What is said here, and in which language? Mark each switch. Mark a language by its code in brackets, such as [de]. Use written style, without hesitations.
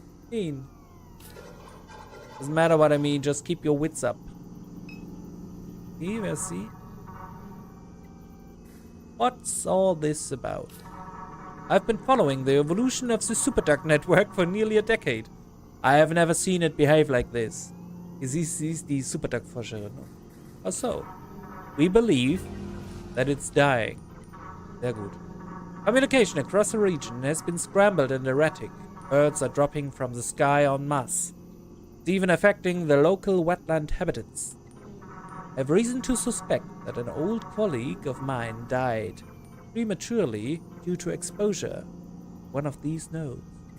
[en] Doesn't matter what I mean, just keep your wits up. See? What's all this about? I've been following the evolution of the SuperDuck network for nearly a decade. I have never seen it behave like this. [de] Sie ist die SuperDuck-Forscherin. [en] Also, we believe that it's dying. [de] Sehr gut. [en] Communication across the region has been scrambled and erratic. Birds are dropping from the sky en masse. It's even affecting the local wetland habitats. I have reason to suspect that an old colleague of mine died prematurely due to exposure to one of these nodes.